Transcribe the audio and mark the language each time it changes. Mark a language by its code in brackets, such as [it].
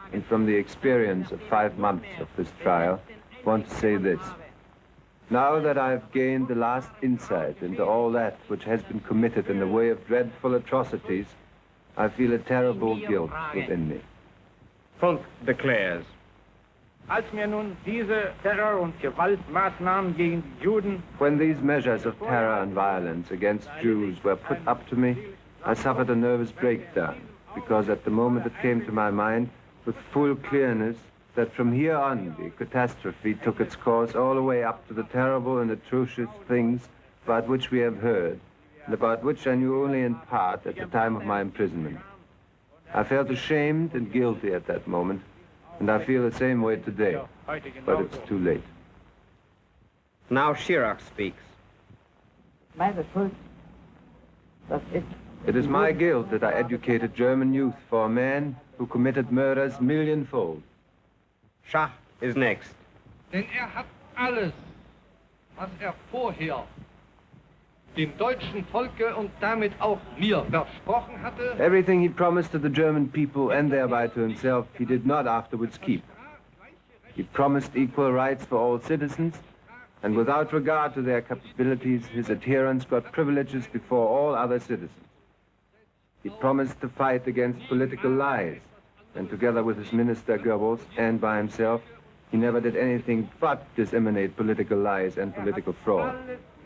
[en] and from the experience of 5 months of this trial, want to say this. Now that I've gained the last insight into all that which has been committed in the way of dreadful atrocities, I feel a terrible guilt within me. Funk declares, [de] Als mir nun diese Terror- und Gewaltmaßnahmen gegen die Juden [en] When these measures of terror and violence against Jews were put up to me, I suffered a nervous breakdown, because at the moment it came to my mind with full clearness that from here on the catastrophe took its course all the way up to the terrible and atrocious things about which we have heard, and about which I knew only in part at the time of my imprisonment. I felt ashamed and guilty at that moment, and I feel the same way today, but it's too late. Now Schirach speaks. It is my guilt that I educated German youth for a man who committed murders millionfold. Schach is next. [de] Denn hat alles, was vorher dem deutschen Volke und damit auch mir versprochen hatte. [en] Everything he promised to the German people and thereby to himself, he did not afterwards keep. He promised equal rights for all citizens, and without regard to their capabilities, his adherents got privileges before all other citizens. He promised to fight against political lies, and together with his minister Goebbels and by himself, he never did anything but disseminate political lies and political fraud.